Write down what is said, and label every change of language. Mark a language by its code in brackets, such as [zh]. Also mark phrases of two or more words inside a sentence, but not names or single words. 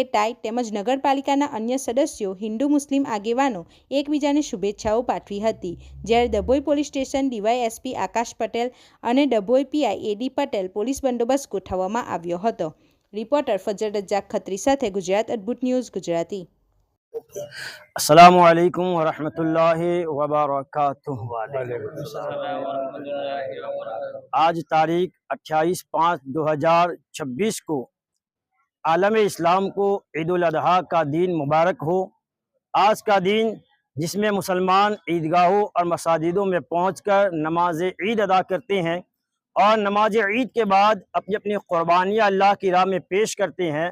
[gu] ટાઈ તેમજ નગરપાલિકાના અન્ય સદસ્યો, હિન્દુ મુસ્લિમ આગેવાનો એકબીજાને શુભેચ્છાઓ પાઠવી હતી। જ્યારે ડભોઈ પોલીસ સ્ટેશન ડીવાયએસપી આકાશ પટેલ અને ડભોઈ પીઆઈ એ.ડી. પટેલ પોલીસ બંદોબસ્ત ગોઠવવામાં આવ્યો હતો। રિપોર્ટર ફજર રજાક ખત્રી સાથે ગુજરાત અદ્ભુત ન્યૂઝ ગુજરાતી। [ar] السلام عليكم ورحمة الله وبركاته. [hi] आज तारीख 28/5/2026 को आलम इस्लाम को ईद-उल अज़हा का दिन मुबारक हो। आज का दिन जिसमें मुसलमान ईदगाहों और मसाजिदों में पहुंचकर नमाज ईद अदा करते हैं और नमाज ईद के बाद अपनी अपनी क़ुरबानियाँ अल्लाह की राह में पेश करते हैं।